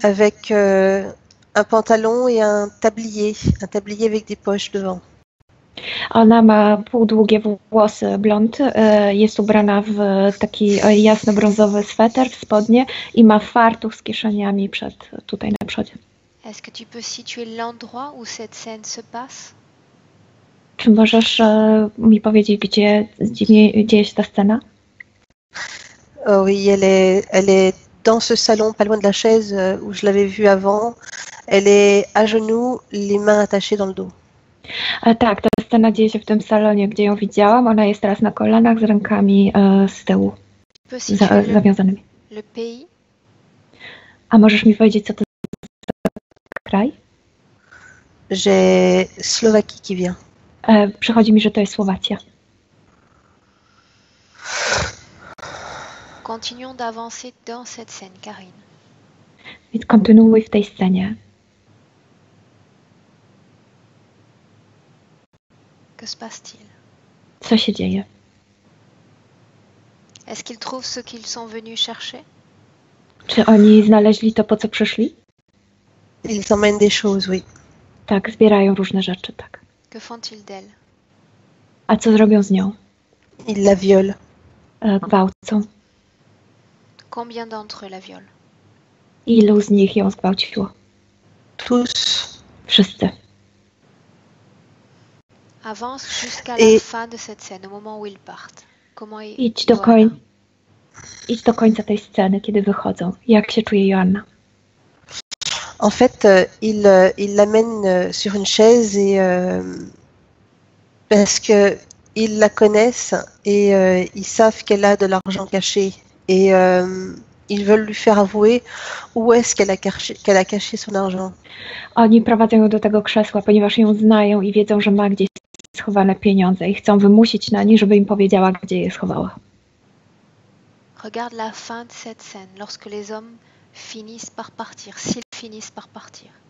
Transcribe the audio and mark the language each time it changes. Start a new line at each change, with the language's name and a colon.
French: Avec un pantalon et un tablier avec des poches devant.
Polish: Ona ma półdługie włosy, blond, jest ubrana w taki jasno-brązowy sweter, w spodnie i ma fartuch z kieszeniami tutaj na przodzie.
French: Est-ce que tu peux situer l'endroit où cette scène se passe?
Polish: Czy możesz mi powiedzieć, gdzie dzieje się ta scena?
French: Oh oui, elle est dans ce salon, pas loin de la chaise où je l'avais vue avant. Elle est à genoux, les mains attachées dans le dos.
Polish: Tak, ta scena dzieje się w tym salonie, gdzie ją widziałam. Ona jest teraz na kolanach z rękami z tyłu zawiązanymi.
French: Le pays?
Polish: A możesz mi powiedzieć, co to za kraj?
French: J'ai Slovaquie qui vient.
Polish: Przychodzi mi, że to jest Słowacja.
French: Continuons d'avancer dans cette scène, Karine.
Polish: Więc kontynuuj w tej scenie.
French: Que se passe-t-il?
Polish: Co się dzieje?
French: Est-ce qu'ils trouvent ce qu'ils sont venus chercher?
Polish: Czy oni znaleźli to, po co przyszli?
French: Ils emmènent des choses, oui.
Polish: Tak, zbierają różne rzeczy, tak.
French: Que font-ils d'elle?
Polish: A co zrobią z nią?
French: Ils la violent.
Polish: Gwałcą.
French: Combien d'entre eux la violent?
Polish: Ilu z nich ją zgwałciło?
French: Tous.
Polish: Wszyscy.
French: Avance jusqu'à la fin de cette scène, au moment où ils partent. Comment
Polish: Idź do końca tej sceny, kiedy wychodzą. Jak się czuje Joanna?
French: En fait, il l'amène sur une chaise et parce que ils la connaissent et ils savent qu'elle a de l'argent caché et ils veulent lui faire avouer où est-ce qu'elle a caché son argent.
Polish: Oni prowadzą ją do tego krzesła, ponieważ ją znają i wiedzą, że ma gdzieś schowane pieniądze i chcą wymusić na niej, żeby im powiedziała, gdzie je schowała.
French: Regarde la fin de cette scène, lorsque les hommes finissent par partir, s'ils finissent par partir.